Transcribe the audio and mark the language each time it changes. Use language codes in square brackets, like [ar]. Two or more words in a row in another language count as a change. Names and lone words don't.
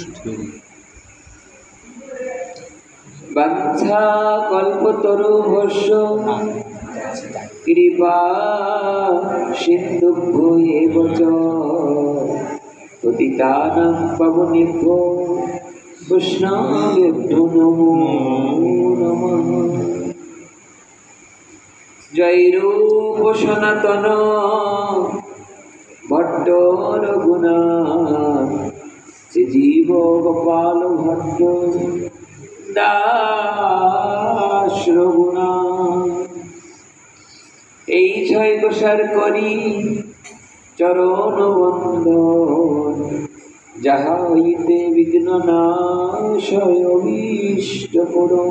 [sa] वंशा कल्पतरुभ्यश्च कृपा सिन्धुभ्यो एव च पतितानां पावनेभ्यो वैष्णवेभ्यो नमो नमः। जय रूप सनातन भट्ट रघुनाथ श्रीजीव गोपाल भट्ट दास रघुनाथ। [bn] এই ছয় প্রসার করি চরণ বন্দন যাহা হইতে বিঘ্ন নাশয় অভীষ্ট করুন।